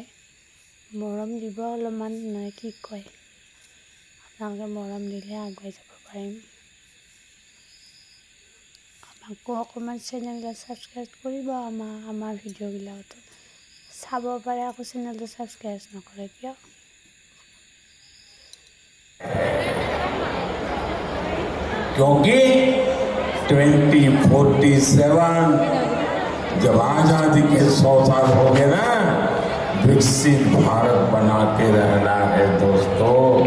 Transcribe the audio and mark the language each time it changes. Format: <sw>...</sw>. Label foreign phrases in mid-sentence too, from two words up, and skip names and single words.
<as>মৰম দিব অলপমান, নহয় কি কয়? আপোনালোকে মৰম দিলে আগুৱাই যাব পাৰিম। আকৌ অকণমান চেনেলটো ছাবস্ক্ৰাইব কৰিব আমাৰ ভিডিঅ'বিলাকতো চাব পাৰে। আকৌ চেনেলটো ছাবস্ক্ৰাইব নকৰে কিয়?</as> <hi>क्योंकि 2047 जब आजादी के 100 साल हो गए ना, विकसित भारत बनाते रहना है दोस्तों।</hi>